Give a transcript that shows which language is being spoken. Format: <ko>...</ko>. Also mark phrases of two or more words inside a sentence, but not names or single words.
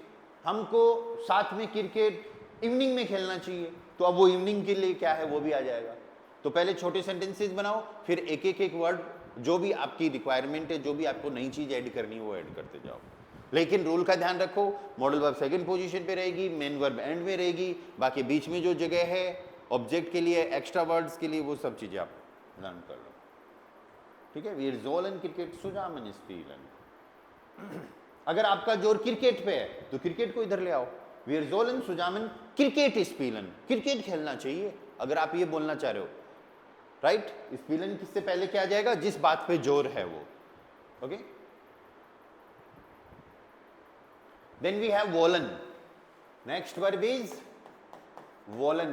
<hi>हमको साथ में</hi> <en>cricket evening</en> <hi>में खेलना चाहिए, तो अब वो इवनिंग के लिए क्या है वो भी आ जाएगा, तो पहले छोटे सेंटेंसेस बनाओ, फिर एक एक वर्ड, जो भी आपकी रिक्वायरमेंट है, जो भी आपको नई चीज ऐड करनी है वो ऐड करते जाओ, लेकिन रूल का ध्यान रखो,</hi> <en>modal verb second position</en> <hi>पे रहेगी,</hi> <en>main verb</en> <hi>एंड में रहेगी, बाकी बीच में जो जगह है ऑब्जेक्ट के लिए,</hi> <en>extra words</en> <hi>के लिए, वो सब चीजें आप लर्न कर लो, ठीक है।</hi> <de>wir sollen Cricket zusammen spielen.</de> <hi>अगर आपका जोर क्रिकेट पे है तो क्रिकेट को इधर ले आओ,</hi> <de>wir sollen zusammen क्रिकेट spielen,</de> <hi>क्रिकेट खेलना चाहिए, अगर आप ये बोलना चाह रहे हो, राइट? स्पीलन किससे पहले क्या आ जाएगा? जिस बात पे जोर है वो, ओके?</hi> <en>then we have wollen, next verb is wollen.</en>